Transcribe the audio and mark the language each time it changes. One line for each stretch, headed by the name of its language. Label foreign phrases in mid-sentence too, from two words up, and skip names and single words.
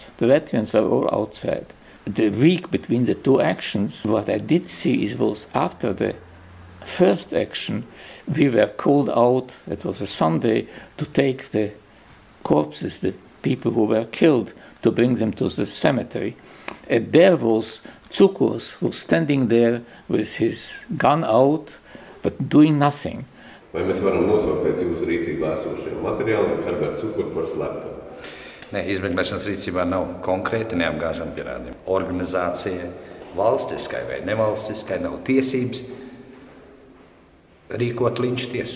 English: The Latvians were all outside. The week between the two actions, what I did see was after the first action, we were called out, it was a Sunday, to take the corpses, the people who were killed, to bring them to the cemetery. And there was Cukurs, who was standing there with his gun out, but doing nothing.
Latvian: Vai mēs varam nosaukt pēc jūsu rīcībā esošiem materiāliem Herbertu Cukuru par slepkavu? Nē, izmeklēšanas rīcībā nav konkrēti neapgāžami pierādījumi. Organizācija valstiskai vai nevalstiskai nav tiesības rīkot linča tiesu.